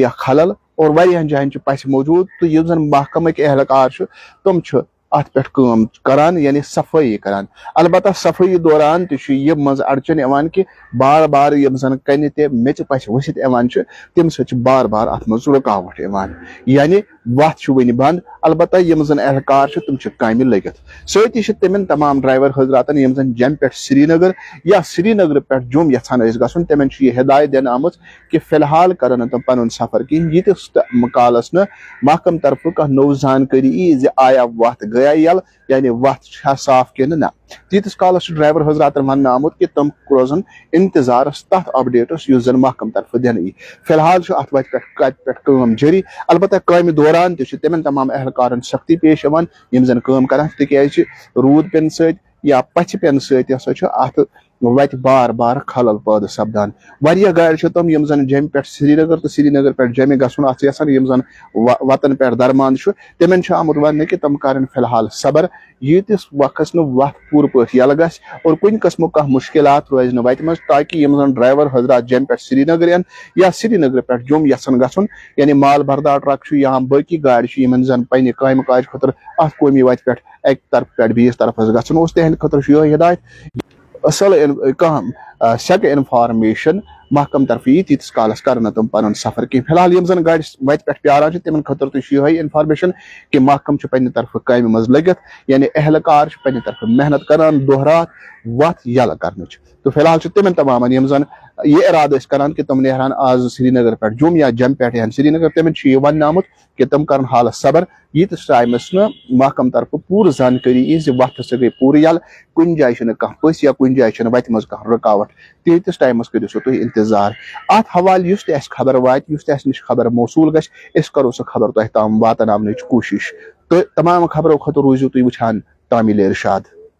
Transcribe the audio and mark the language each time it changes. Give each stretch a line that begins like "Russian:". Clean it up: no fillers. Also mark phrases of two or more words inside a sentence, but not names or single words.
Kashmiri: خلل اور واریاہن جائن پس موجود تو یم زن محکمک اہلکار تم ات پہ کران یعنی صفائی کران البتہ صفائی دوران تہ مز اڑچن یوان کہ بار بار یم زن کنہ تہ میچ پس ورست یوان تم سۭتۍ بار بار ات مز رکاوٹ یوان یعنی وت ون بند البتہ یم زن اہلکار تم کامہ لگت سۭتی تمن تمام ڈرائیور حضراتن یم زن جم پہ سری نگر یا سری نگر پہ جوم یژھان گھن تمن یہ ہدایت دن آمت کہ فی الحال کرن تم پن سفر کہین یتس کالس نا محکم طرف کھانا نو زانکاری ای آیا وت گیا یل یعنی وت صاف کن نا تیتس کالس ڈرائیور حضراتن ون آمت کہ تم روزن انتظارس تر اپڈیٹس اس زن محکم طرف دن ای فی الحال ات وتہ پہ جاری البتہ کامہ دوران تمن تمام اہلکارن سختی پیش یم زن کران تکیاز روٗد پین ست یا پچھ پین ست ات وتہ بار بار خلل پٲدٕ سپدان واریاہ گاڑِ تم یم زن جمہِ پہ سری نگر تو سری نگر پہ جمہِ گژھُن ات یژھان یم زن وتن پہ درمان تمن آمت ون کہ تم کرن فی الحال صبر ییتس وقت وت پور پٲٹھۍ یلہٕ گژھِ اور کُنہِ قٕسمُک کانٛہہ مُشکلات روزِ نہٕ وتہِ منٛز تاکہ یم زن ڈرائیور حضرات جمہِ پہ سری نگر ین یا سری نگر پہ جوم یژھان گژھُن یعنی مال بردار ٹرک یا باقی گاڑِ یمن زن پنہ کامہِ کاج خٲطرٕ ات قومی وتہِ پہ اکہِ طرف پہ بیس طرف گژھُن اوس تہنٛدِ خٲطرٕ یہ ہدایت اصل کانٛہہ سیٚکہِ انفارمیشن محکم طرف یی تیتس کالس کرن تم پن سفر کی فی الحال یم زن گاڑِ وتہِ پہ پیاران تمن خاطر تہ یہ انفارمیشن کہ محکم پنہ طرف کامہ مز لگت یعنی اہلکار پنہ طرف محنت کران دہ رات وت یلہ کرنچ تو فی الحال تمن تمام یم زن یہ ارادہ کران کہ تم نیران آز سری نگر پہ جوم یا جم پہ سری نگر تمن یہ ون آمت کہ تم کرن حال صبر یتس ٹائمس محکم طرف پور زانکاری ای وت ہسا گئی پور یل کن جائیں پس یا کن جائیں وتہ مز رکاوٹ تیتس ٹائمس کرو سا تھی انتظار ات حوالہ اس تہ خبر وات اس تہ نش خبر موصول گھس اس کرو سا خبر تہ تام واتناونچ کوشش تو تمام خبرو خاطر روزو تھی وچھان تعمیل ارشاد.